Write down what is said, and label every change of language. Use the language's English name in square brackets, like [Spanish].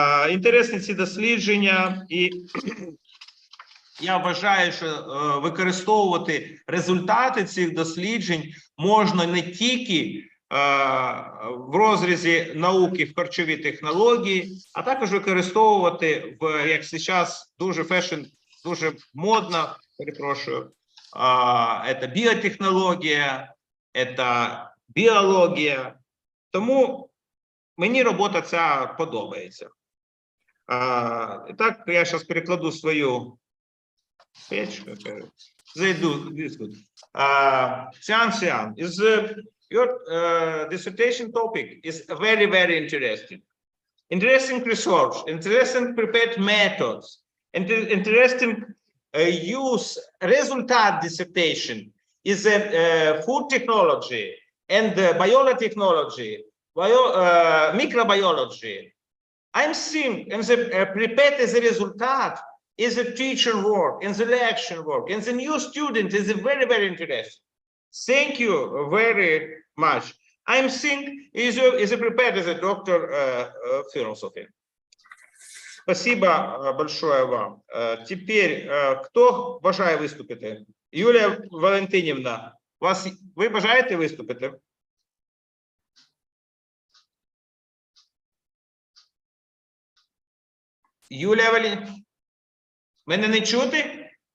[Ukrainian] Інтересні ці дослідження, і я вважаю, що використовувати результати цих досліджень можна не тільки в розрізі науки в харчові технології, а також використовувати як зараз дуже дуже модно, перепрошую, це біотехнологія, це біологія. Тому мені робота ця подобається. Так, я зараз перекладу свою печку, зайду в дискут. [English] Xian, your dissertation topic is very, very interesting. Interesting research, interesting prepared methods, interesting use result dissertation is food technology and biotechnology, microbiology. I'm seeing and the prepared as a result is a teacher work, and the lecture work, and the new student is very, very interesting. Thank you very much. I'm seeing is a prepared as a doctor philosophy. [Russian] Спасибо большое вам. Теперь, кто [Ukrainian] бажає виступити? Юлія Валентинівна, ви бажаєте виступити? Юлія Валентинівна, мене не чути?